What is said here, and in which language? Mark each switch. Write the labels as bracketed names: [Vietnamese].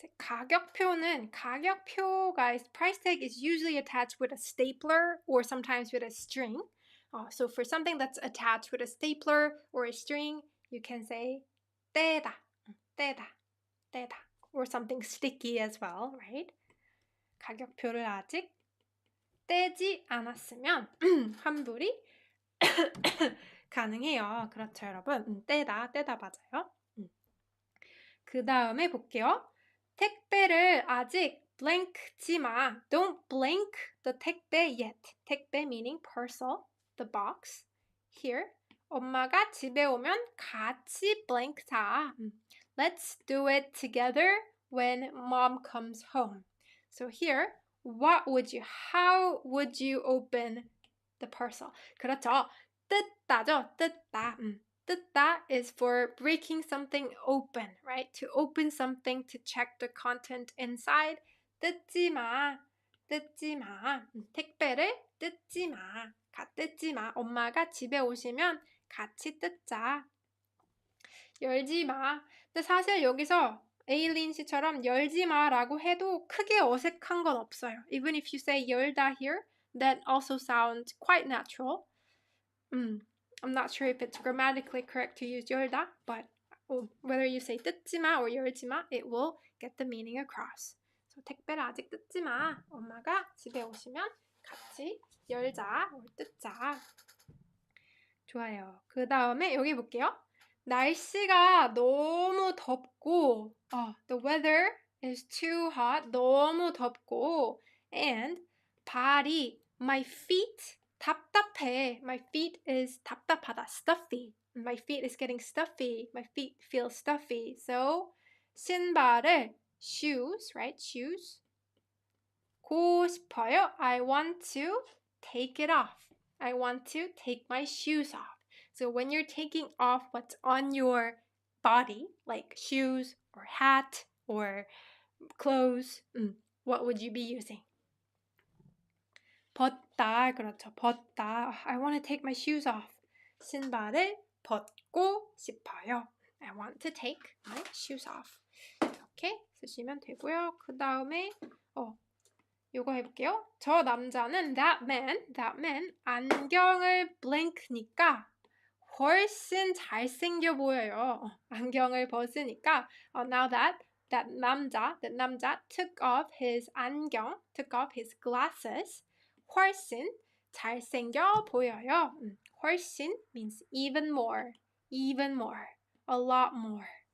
[Korean] 가격표는 가격표, [English] guys, price tag is usually attached with a stapler or sometimes with a string. So for something that's attached with a stapler or a string, you can say 떼다, 떼다, 떼다, or something sticky as well, right? [Korean] 가격표를 아직 떼지 않았으면 환불이 가능해요. 그렇죠, 여러분. 떼다, 떼다 맞아요. 그 다음에 볼게요. 택배를 아직 blank지 마. [English] Don't blank the 택배 yet. 택배 meaning parcel, the box. [Korean] Here, 엄마가 집에 오면 같이 blank자. [English] Let's do it together when mom comes home. So here, how would you open the parcel? [Korean] 그렇죠. 뜯다죠. 뜯다. [English] 뜯다 is for breaking something open, right? To open something to check the content inside. [Korean] 뜯지 마. 뜯지 마. 택배를 뜯지 마. 뜯지 마. 엄마가 집에 오시면 같이 뜯자. 열지 마. 근데 사실 여기서 에일린 씨처럼 열지 마라고 해도 크게 어색한 건 없어요. [English] Even if you say 열다 here, that also sounds quite natural. I'm not sure if it's grammatically correct to use 열다, but whether you say 뜯지 마 or 열지 마, it will get the meaning across. [Korean] So 택배를 아직 뜯지 마. 엄마가 집에 오시면 같이 열자, or 뜯자. 좋아요. 그 다음에 여기 볼게요. 날씨가 너무 덥고 [English] the weather is too hot. [Korean] 너무 덥고 and 발이 [English] my feet [Korean] 답답해. [English] My feet is 답답하다. Stuffy. My feet is getting stuffy. My feet feel stuffy. So [Korean] 신발을 [English] shoes, right? Shoes. [Korean] 고 싶어요. [English] I want to take it off. I want to take my shoes off. So when you're taking off what's on your body, like shoes or hat or clothes, what would you be using? [Korean] 벗다, 그렇죠. 벗다. [English] I want to take my shoes off. [Korean] 신발을 벗고 싶어요. [English] I want to take my shoes off. [Korean] 이렇게 쓰시면 되고요. 그 다음에 이거 해볼게요. 저 남자는 [English] that man [Korean] 안경을 blink니까 훨씬 잘생겨 보여요. 안경을 벗으니까 [English] now that 남자 took off his 안경, took off his glasses. [Korean] 훨씬 잘생겨 보여요. [English] 훨씬 means even more, a lot more.